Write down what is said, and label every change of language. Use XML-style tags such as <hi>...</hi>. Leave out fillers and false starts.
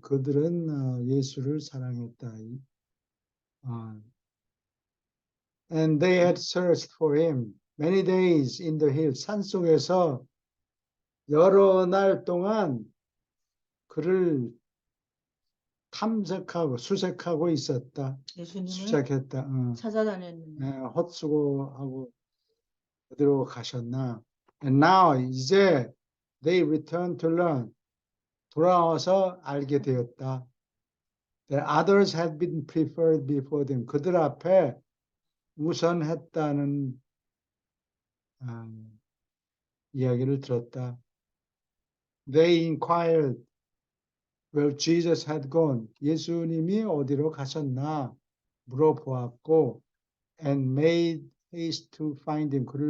<ko>그들은 예수를 사랑했다.</ko> <en>And they had searched for him many days in the hills.</en> <ko>산속에서 여러 날 동안 그를 수색하고 있었다. 예수님을 수색했다. 찾아다녔는데 헛수고하고 어디로 가셨나?</ko> <en>And now 이제 they return to learn.</en> <ko>돌아와서 알게 되었다.</ko> <en>That others had been preferred before them.</en> <ko>그들 앞에 우선했다는 이야기를 들었다.</ko> <en>They inquired where Jesus had gone.</en> <ko>예수님이 어디로 가셨나 물어보았고,</ko> <en>and made haste to find him.</en>